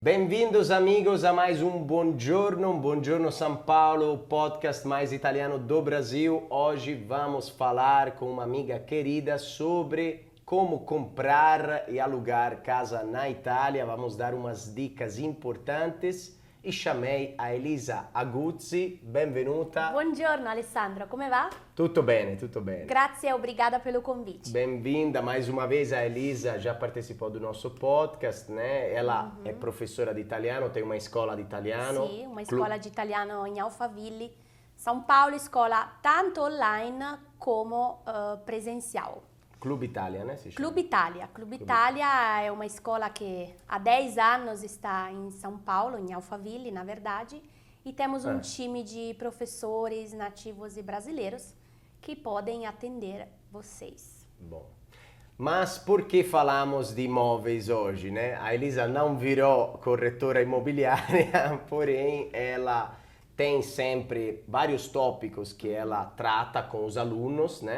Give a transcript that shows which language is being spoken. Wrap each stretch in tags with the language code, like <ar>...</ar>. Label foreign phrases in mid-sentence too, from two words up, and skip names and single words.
<pt>Bem-vindos, amigos, a mais um Buongiorno São Paulo, o podcast mais italiano do Brasil. Hoje vamos falar com uma amiga querida sobre como comprar e alugar casa na Itália. Vamos dar umas dicas importantes e chamei a Elisa Aguzzi.</pt> <it>Benvenuta. Buongiorno Alessandro, come va? Tutto bene, tutto bene. Grazie e</it> <pt>obrigada pelo convite. Bem-vinda mais uma vez. A Elisa já participou do nosso podcast, né? Ela é professora de italiano, tem uma escola de italiano.</pt> <it>Sì, una scuola di italiano in Alphaville, São Paulo, scuola tanto online come presencial.</it> <pt>Clube Italia, né? Clube Italia</pt> <it>è una scuola che</it> <pt>há 10 anos está em São Paulo, em Alphaville, na verdade, e temos um time de professores nativos e brasileiros que podem atender vocês. Bom. Mas por que falamos de imóveis hoje, né? A Elisa não virou corretora imobiliária, porém ela tem sempre vários tópicos que ela trata com os alunos, né?</pt>